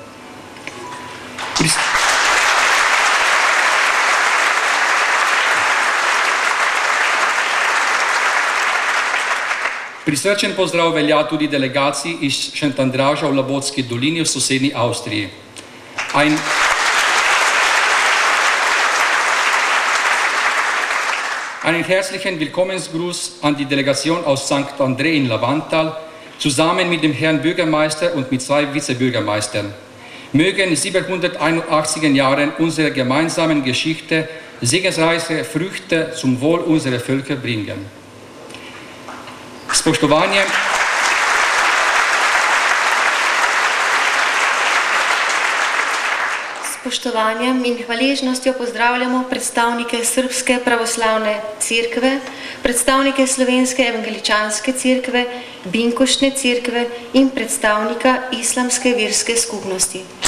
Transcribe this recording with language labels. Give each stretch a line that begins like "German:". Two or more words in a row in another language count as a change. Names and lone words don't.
Slovenian: Prisrčen pozdrav velja tudi delegaciji iz Šentandraža v Labotski dolini v sosednji Avstriji.
German: Einen herzlichen Willkommensgruß an die Delegation aus St. André in Lavantal, zusammen mit dem Herrn Bürgermeister und mit 2 Vizebürgermeistern. Mögen 781 Jahren unserer gemeinsamen Geschichte segensreiche Früchte zum Wohl unserer Völker bringen.
Slovenian: Spoštovanjem in hvaležnostjo pozdravljamo predstavnike Srbske pravoslavne cerkve, predstavnike Slovenske evangeličanske cerkve, Binkoštne cerkve in predstavnika Islamske verske skupnosti.